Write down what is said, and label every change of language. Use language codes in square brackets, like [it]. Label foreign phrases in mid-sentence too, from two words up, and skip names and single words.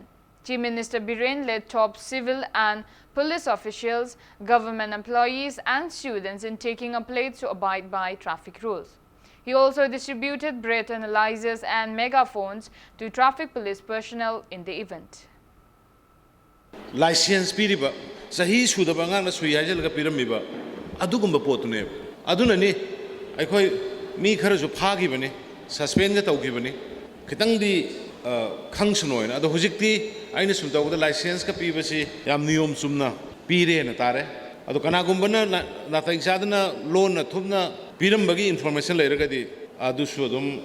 [en] Chief Minister Biren led top civil and police officials, government employees and students in taking a pledge to abide by traffic rules. He also distributed breath analyzers and megaphones to traffic police personnel in the event. [mni] License piriba sahi sudaba ngana suyajal ga piramiba adugumba potune adunani aikoi mi kharasu phagi bane suspend ga tawgi bane khitang di khangsunoina ado hujikti aina sumta da license ka pibasi yam niyom sumna pire na tare ado kanagumbana na taingsadana loan na thumna pirambagi information lairagadi adusu adum